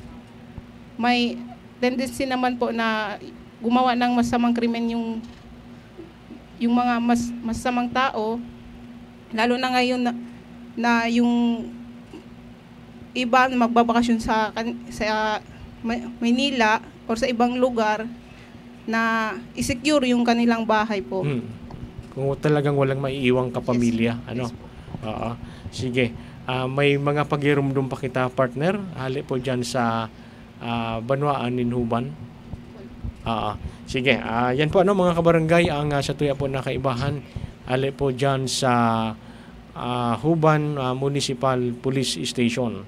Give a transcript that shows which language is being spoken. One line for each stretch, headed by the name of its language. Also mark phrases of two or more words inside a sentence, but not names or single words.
Filipino: may tendency naman po na gumawa ng masamang krimen yung mga masamang tao, lalo na ngayon na yung iba magbabakasyon sa Manila o sa ibang lugar, na i-secure yung kanilang bahay po. Kung talagang walang maiiwang kapamilya. Yes. Ano? Yes. Sige.
Bikol: May mga pagirumdum pa kita, partner. Hali po dyan sa Banwaan, Ninhuban. Sige. Yan po mga kabarangay ang sa tuya po na kaibahan. Hali po dyan sa Huban Municipal Police Station.